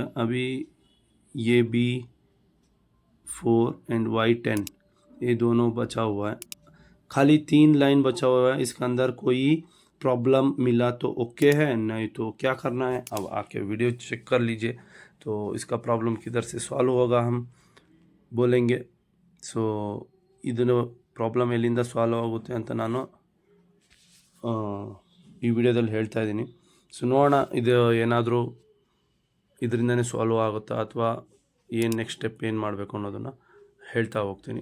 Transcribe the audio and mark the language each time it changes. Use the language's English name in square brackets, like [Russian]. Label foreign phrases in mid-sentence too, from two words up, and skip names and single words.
[Hindi] अभी ये B4 एंड Y10 ये दोनों बचा हुआ है. खाली 3 लाइन बचा हुआ है. इसके अंदर कोई प्रॉब्लम मिला तो ओके है, नहीं तो क्या करना है अब आके वीडियो चेक कर लीजिए. तो इसका प्रॉब्लम किधर से सॉल्व होगा हम बोलेंगे. [Kannada] ಸೊ ಇದನ್ನು ಪ್ರಾಬ್ಲಮ್ ಎಲ್ಲಿಂದ ಸಾಲ್ವ್ ಆಗುತ್ತೆ ಅಂತ ನಾನು ಈ ವಿಡಿಯೋದಲ್ಲಿ ಹೇಳ್ತಾ ಇದ್ದೀನಿ. ಸೊ ನೋಡೋಣ ಇದು ಏನಾದರೂ ಇದರಿಂದನೇ ಸಾಲ್ವ್ ಆಗುತ್ತಾ, ಅಥವಾ ಏನು [English] next step [Kannada] ಏನು ಮಾಡಬೇಕು ಅನ್ನೋದನ್ನು ಹೇಳ್ತಾ ಹೋಗ್ತೀನಿ.